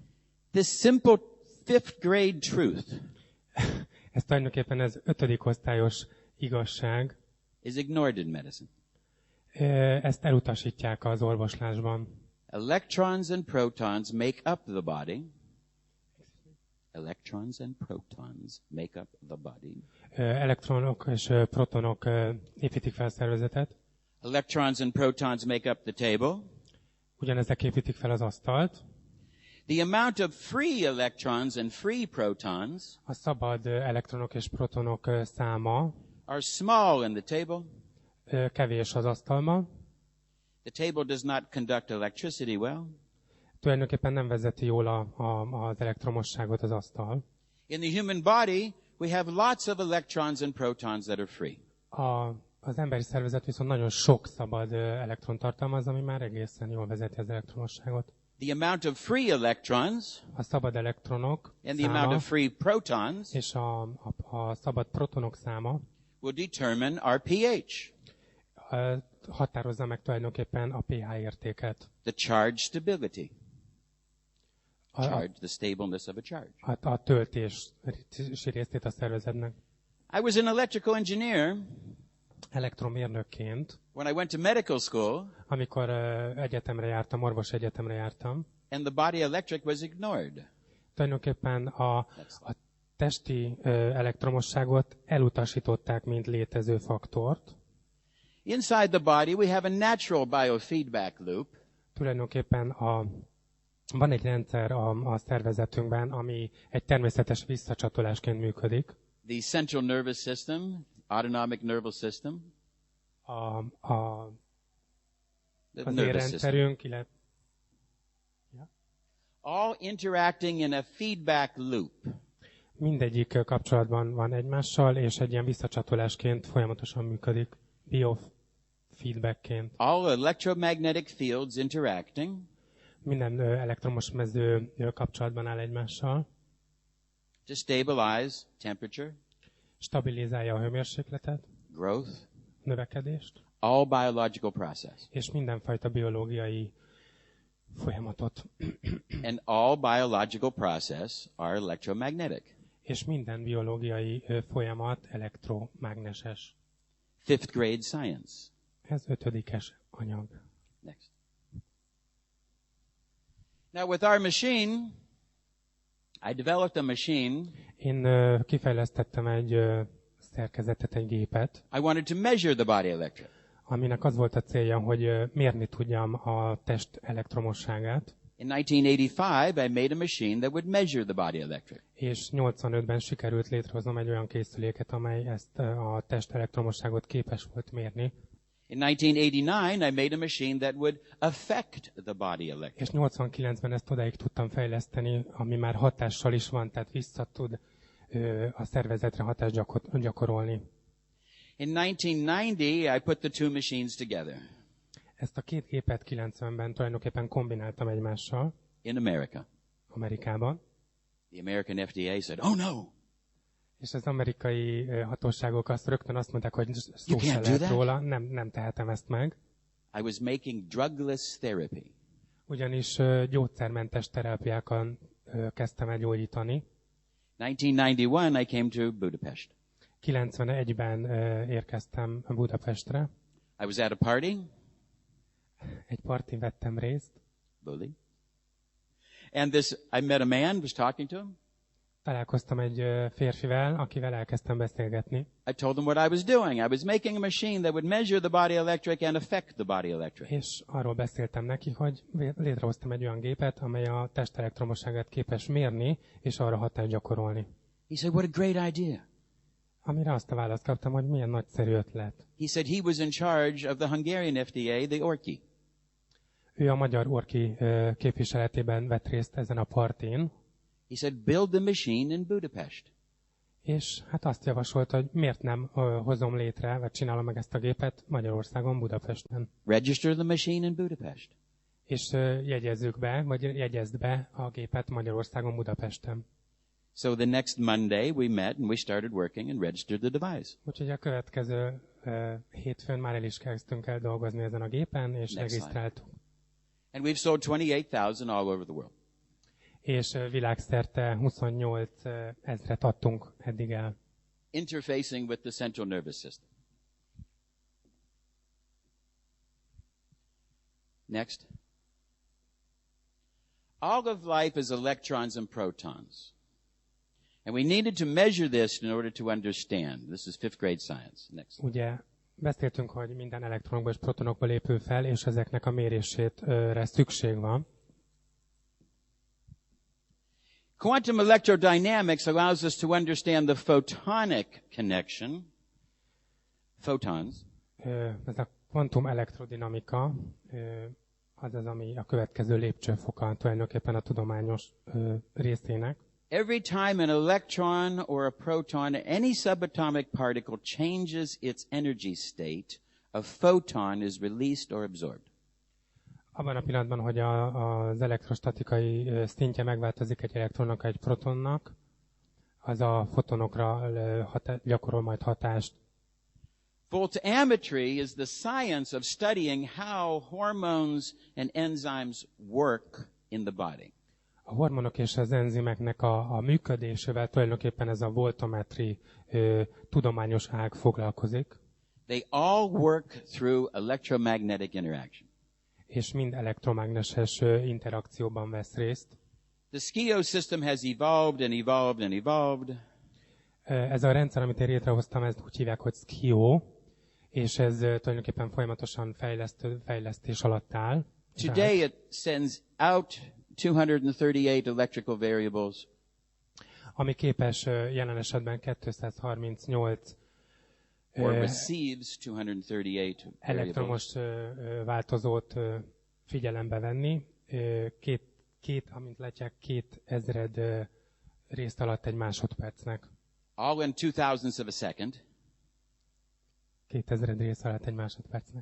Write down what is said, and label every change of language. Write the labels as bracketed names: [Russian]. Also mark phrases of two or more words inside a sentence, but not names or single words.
[English] This simple 5th grade truth. [Hungarian] Ez tulajdonképpen ez 5. osztályos igazság, [English] is ignored in medicine. [Hungarian] ezt elutasítják az orvoslásban. [English] Electrons and protons make up the body. Electrons and protons make up the body. [Hungarian] Elektronok és protonok építik fel a szervezetet. [English] Electrons and protons make up the table. [Hungarian] Ugyanezek építik fel az asztalt. [English] The amount of free electrons and free protons [Hungarian] A szabad elektronok és protonok száma [English] are small in the table. [Hungarian] Kevés az asztalma. [English] The table does not conduct electricity well. [Hungarian] Tulajdonképpen nem vezeti jól az elektromosságot az asztal. [English] In the human body, we have lots of electrons and protons that are free. [Hungarian] Az emberi szervezet viszont nagyon sok szabad elektron tartalmaz, ami már egészen jól vezeti az elektromosságot. [English] The amount of free electrons [Hungarian] A szabad elektronok [English] and the [Hungarian] száma [English] amount of free protons [Hungarian] és a szabad protonok száma [English] will determine our pH, [Hungarian] határozza meg tulajdonképpen a pH értéket. [English] the charge stability. The stableness of a charge. [Hungarian] A töltési részét a szervezetnek. [English] I was an electrical engineer [Hungarian] Elektromérnökként, [English] when I went to medical school, [Hungarian] amikor egyetemre jártam, orvos egyetemre jártam, [English] and the body electric was ignored. [Hungarian] tulajdonképpen a testi elektromosságot elutasították, mint létező faktort. [English] Inside the body, we have a natural biofeedback loop. [Hungarian] Tulajdonképpen van egy rendszer a szervezetünkben, ami egy természetes visszacsatolásként működik. [English] The central nervous system, autonomic nervous system. [Hungarian] Az érrendszerünk, illetve [English] all interacting in a feedback loop. [Hungarian] Mindegyik kapcsolatban van egymással, és egy ilyen visszacsatolásként folyamatosan működik, biofeedbackként. [English] All electromagnetic fields interacting. [Hungarian] Minden elektromos mező kapcsolatban áll egymással. [English] To stabilize temperature, [Hungarian] Stabilizálja a hőmérsékletet, [English] growth, [Hungarian] növekedést, [English] all biological process. [Hungarian] és mindenfajta biológiai folyamatot. [English] And all biological process are electromagnetic. [Hungarian] És minden biológiai folyamat elektromágneses. [English] 5th grade science. [Hungarian] Ez 5-es anyag. [English] Next. Now with our machine, I developed a machine. [Hungarian] Én kifejlesztettem egy szerkezetet, egy gépet, [English] I wanted to measure the body electric. [Hungarian] aminek az volt a célja, hogy mérni tudjam a test elektromosságát. [English] In 1985, I made a machine that would measure the body electric. [Hungarian] És 85-ben sikerült létrehoznom egy olyan készüléket, amely ezt a test elektromosságot képes volt mérni. [English] In 1989, I made a machine that would affect the body electric. [Hungarian] És 89-ben ezt odáig tudtam fejleszteni, ami már hatással is van, tehát vissza tud a szervezetre hatást gyakorolni. [English] In 1990, I put the two machines together. [Hungarian] Ezt a két gépet 90-ben tulajdonképpen kombináltam egymással. [English] In America. [Hungarian] Amerikában. [English] The American FDA said, "Oh no." [Hungarian] És az amerikai hatóságok rögtön azt mondták, hogy szó se lehet róla, nem tehetem ezt meg. [English] I was making drugless therapy. [Hungarian] Ugyanis gyógyszermentes terápiákon kezdtem el gyógyítani. [English] 1991, I came to Budapest. [Hungarian] 91-ben érkeztem Budapestre. [English] I was at a party. [Hungarian] Egy partin vettem részt. [English] Bully. And I met a man, was talking to him. [Hungarian] Találkoztam egy férfivel, akivel elkezdtem beszélgetni. [English] I told him what I was doing. I was making a machine that would measure the body electric and affect the body electric. [Hungarian] És arról beszéltem neki, hogy létrehoztam egy olyan gépet, amely a test elektromosságát képes mérni, és arra hatást gyakorolni. [English] He said, "What a great idea." [Hungarian] Amire azt a választ kaptam, hogy milyen nagyszerű ötlet. [English] He said he was in charge of the Hungarian FDA, the ORKI. [Hungarian] Ő a magyar ORKI képviseletében vett részt ezen a partin. [English] He said, "Build the machine in Budapest." [Hungarian] És hát azt javasolt, hogy miért nem hozom létre, vagy csinálom meg ezt a gépet Magyarországon, Budapesten. [English] Register the machine in Budapest. [Hungarian] És jegyezzük be, vagy jegyezd be a gépet Magyarországon, Budapesten. [English] So the next Monday we met and we started working and registered the device. [Hungarian] Úgyhogy a következő hétfőn már el is kezdtünk el dolgozni ezen a gépen, és regisztráltuk. [English] And we've sold 28,000 all over the world. [Hungarian] És világszerte 28 000 adtunk eddig el. [English] interfacing with the central nervous system. Next. All of life is electrons and protons. And we needed to measure this in order to understand. This is 5th grade science. Next. [Hungarian] Ugye beszéltünk, hogy minden elektronokból és protonokból épül fel, és ezeknek a mérésére szükség van. [English] Quantum electrodynamics allows us to understand the photonic connection. Photons. [Hungarian] Ez a kvantum elektrodinamika, az az, ami a következő lépcsőfoka tulajdonképpen a tudományos részének. [English] Every time an electron or a proton, any subatomic particle changes its energy state, a photon is released or absorbed. [Hungarian] Abban a pillanatban, hogy az elektrostatikai szintje megváltozik egy elektronnak, egy protonnak, az a fotonokra gyakorol majd hatást. [English] Voltammetry is the science of studying how hormones and enzymes work in the body. [Hungarian] A hormonok és az enzimeknek a működésével tulajdonképpen ez a voltammetri tudományos ág foglalkozik. [English] They all work through electromagnetic interaction. [Hungarian] És mind elektromágneses interakcióban vesz részt. [English] The SCIO system has evolved and evolved and evolved. [Hungarian] Ez a rendszer, amit én létrehoztam, ezt úgy hívják, hogy SCIO, és ez tulajdonképpen folyamatosan fejlesztés alatt áll. [English] Today it sends out 238 electrical variables. [Hungarian] Ami képes jelen esetben 238 [English] or receives 238 [Hungarian] elektromos változót figyelembe venni. Amint látják, 2000 részt alatt egy másodpercnek. [English] All in 2000ths of a second. [Hungarian] 2000 rész alatt egy másodpercnek.